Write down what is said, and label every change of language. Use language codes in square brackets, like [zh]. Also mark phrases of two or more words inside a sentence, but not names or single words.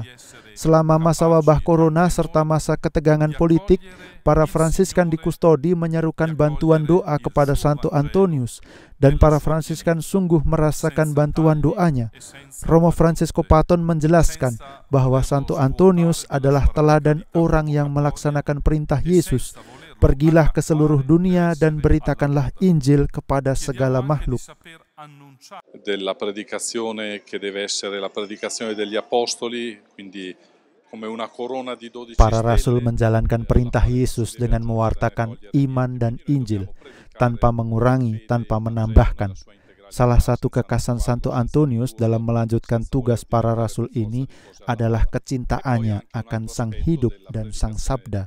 [id] Selama masa wabah corona serta masa ketegangan politik, para Fransiskan di kustodi menyerukan bantuan doa kepada Santo Antonius, dan para Fransiskan sungguh merasakan bantuan doanya. Romo Francesco Paton menjelaskan bahwa Santo Antonius adalah teladan orang yang melaksanakan perintah Yesus. Pergilah ke seluruh dunia dan beritakanlah Injil kepada segala makhluk. [it] Della predicazione che deve essere la predicazione degli apostoli, quindi come una corona di 12 [id] Para rasul menjalankan perintah Yesus dengan mewartakan iman dan Injil, tanpa mengurangi, tanpa menambahkan. Salah satu kekasan Santo Antonius dalam melanjutkan tugas para rasul ini adalah kecintaannya akan Sang Hidup dan Sang Sabda.